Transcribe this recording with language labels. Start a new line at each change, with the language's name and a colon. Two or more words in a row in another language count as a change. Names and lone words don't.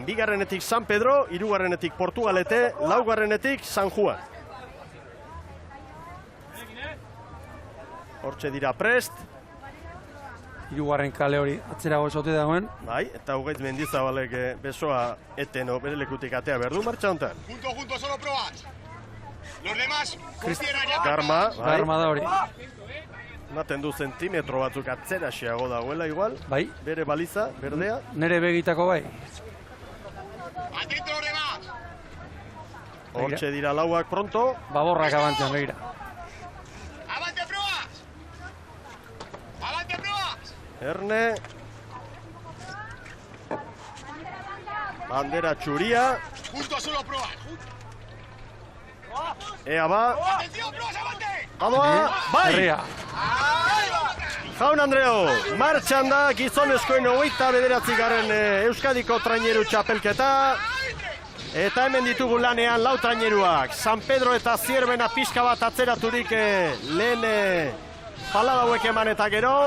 Basque: 2. San Pedro, 3. Portugalete, 4. San Juan. Hortxe dira prest. hirugarren kale hori atzerago esote dagoen. Bai, eta Ugaitz Mendizabalek besoa eteno bere lekutik atea behar du martxa honetan.
Spanish: Junto, solo probad. Los demás,
Basque: Garma, bai. Garma da hori. Ematen du zentimetro batzuk atzera xeago dagoela igual. Bai, Bere baliza, berdea. nere begitako bai.
Spanish: atento los demás.
Basque: Hortxe dira lauak pronto. Baborrak abantzean begira.
Spanish: Avante pruebas. Avante pruebas.
Basque: Erne. Bandera txuria.
Spanish: Junto, solo pruebas.
Basque: Ea ba.
Spanish: Atención, pruebas, avante.
Basque: Badoa, bai! Herria. Jaun Andreo, martxan da gizonezkoen 29. Euskadiko traineru txapelketa. Eta hemen ditugu lanean lau traineruak. San Pedro eta Zierbena pixka bat atzeraturik lehen palada hauek eman eta gero.